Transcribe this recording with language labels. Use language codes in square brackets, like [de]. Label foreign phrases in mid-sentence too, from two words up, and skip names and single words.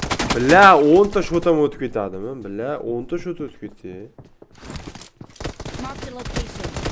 [uz] Billa 10 ta shotam o'tib ketadimi? Billa 10 ta shot o'tib ketdi. [en] Marked a location.